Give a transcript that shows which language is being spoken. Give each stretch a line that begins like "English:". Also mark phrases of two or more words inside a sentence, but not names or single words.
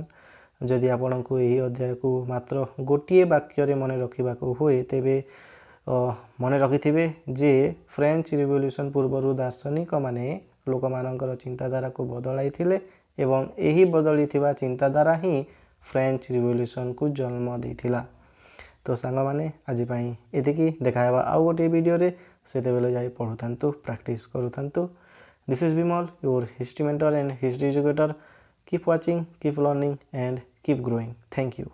Odia: ଯଦି ଆପଣଙ୍କୁ ଏହି ଅଧ୍ୟାୟକୁ ମାତ୍ର ଗୋଟିଏ ବାକ୍ୟରେ ମନେ ରଖିବାକୁ ହୁଏ, ତେବେ ମନେ ରଖିଥିବେ ଯେ ଫ୍ରେଞ୍ଚ ରିଭଲ୍ୟୁସନ୍ ପୂର୍ବରୁ ଦାର୍ଶନିକମାନେ ଲୋକମାନଙ୍କର ଚିନ୍ତାଧାରାକୁ ବଦଳାଇଥିଲେ ଏବଂ ଏହି ବଦଳିଥିବା ଚିନ୍ତାଧାରା ହିଁ ଫ୍ରେଞ୍ଚ ରିଭଲ୍ୟୁସନକୁ ଜନ୍ମ ଦେଇଥିଲା। ତ ସାଙ୍ଗମାନେ, ଆଜି ପାଇଁ ଏତିକି। ଦେଖା ହେବା ଆଉ ଗୋଟିଏ ଭିଡ଼ିଓରେ। ସେତେବେଳେ ଯାଇ ପଢ଼ୁଥାନ୍ତୁ, ପ୍ରାକ୍ଟିସ୍ କରୁଥାନ୍ତୁ।
English: This is Bimal, your history mentor and history educator. Keep watching, keep learning and keep growing. Thank you.